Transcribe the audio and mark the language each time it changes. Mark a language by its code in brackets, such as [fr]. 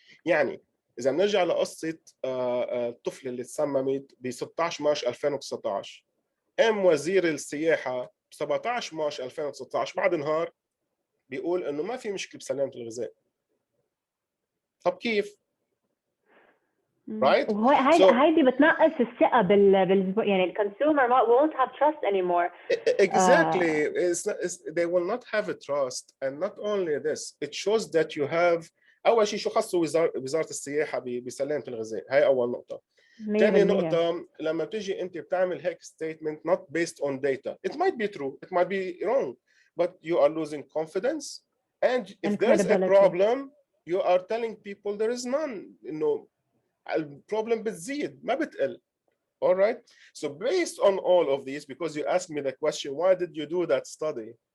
[ar] يعني إذا بنرجع لقصة الطفل اللي تسممت ب 16 مارس 2019، قام وزير السياحة ب 17 مارس 2019 بعد نهار بيقول إنه ما في مشكلة بسلامة الغذاء. طب كيف؟ [en] right? [ar] هيدي بتنقص الثقة يعني الكونسيومر [en] won't have trust anymore. Exactly. They will not have a trust, and not only this, it shows that you have. [ar] أول شيء شو خصه وزارة السياحة بسلامة الغذاء؟ هاي أول نقطة. ثاني نقطة، لما بتيجي أنت بتعمل هيك [en] statement not based on data, it might be true, it might be wrong, but you are losing confidence, and if there's a problem, you are telling people there is none. [ar] إنه البروبلم بتزيد ما بتقل. [en] All right. So based on all of these, because you asked me the question, why did you do that study?